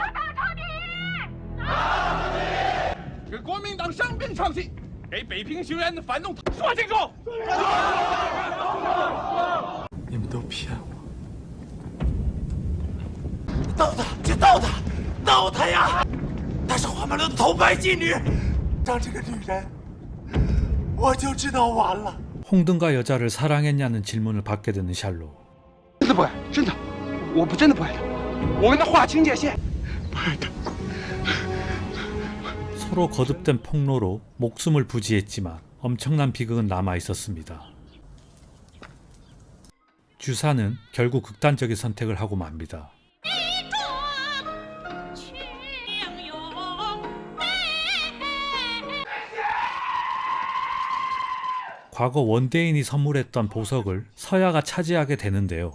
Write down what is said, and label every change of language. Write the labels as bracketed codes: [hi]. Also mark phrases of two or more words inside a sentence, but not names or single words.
[zh] 给国民党伤兵唱戏，给北平学员的反动说清楚。你们都骗我！斗他就斗他，斗他呀！她是花满楼的头牌妓女，当这个女人，我就知道完了。 [ko] 홍등가 여자를 사랑했냐는 질문을 받게 되는 샬로. [zh] 真的不爱，真的，我真的不爱他，我跟他划清界限，不爱他。 [ko] 서로 거듭된 폭로로 목숨을 부지했지만 엄청난 비극은 남아 있었습니다. 주사는 결국 극단적인 선택을 하고 맙니다. 과거 원대인이 선물했던 보석을 서야가 차지하게 되는데요.